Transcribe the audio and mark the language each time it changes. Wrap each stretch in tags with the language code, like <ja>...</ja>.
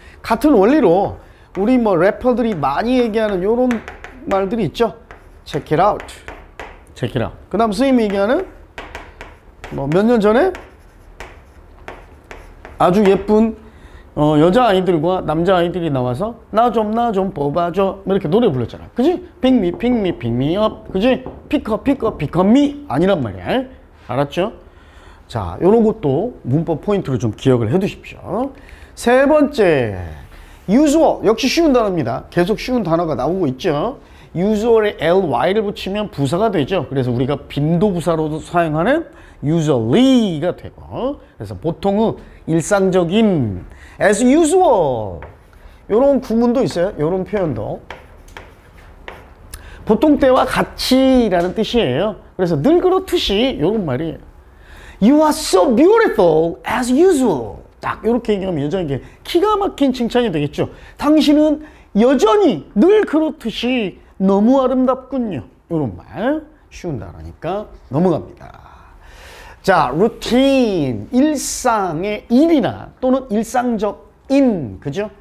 <ko>같은 원리로 우리 뭐 래퍼들이 많이 얘기하는 요런 말들이 있죠.</ko> <en>check it out. check it out.</en> <ko>그 다음 선생님이 얘기하는 뭐 몇 년 전에 아주 예쁜 여자아이들과 남자아이들이 나와서 나 좀 뽑아줘 이렇게 노래 불렀잖아. 그지?</ko> <en>pick me, pick me, pick me up.</en> <ko>그지?</ko> <en>pick up, pick up, pick up me</en> <ko>아니란 말이야. 알았죠? 자, 요런 것도 문법 포인트로 좀 기억을 해 두십시오. 세 번째, usual. 역시 쉬운 단어입니다. 계속 쉬운 단어가 나오고 있죠. usual에 ly를 붙이면 부사가 되죠. 그래서 우리가 빈도부사로도 사용하는 usually가 되고, 그래서 보통은 일상적인 as usual 요런 구문도 있어요. 요런 표현도 보통 때와 같이라는 뜻이에요. 그래서 늘 그렇듯이 요런 말이에요.</ko> <en>You are so beautiful as usual.</en> <ko>딱 이렇게 얘기하면 여자에게 기가 막힌 칭찬이 되겠죠. 당신은 여전히 늘 그렇듯이 너무 아름답군요. 이런 말 쉬운 단어니까 넘어갑니다. 자, 루틴, 일상의 일이나 또는 일상적인, 그죠?</ko>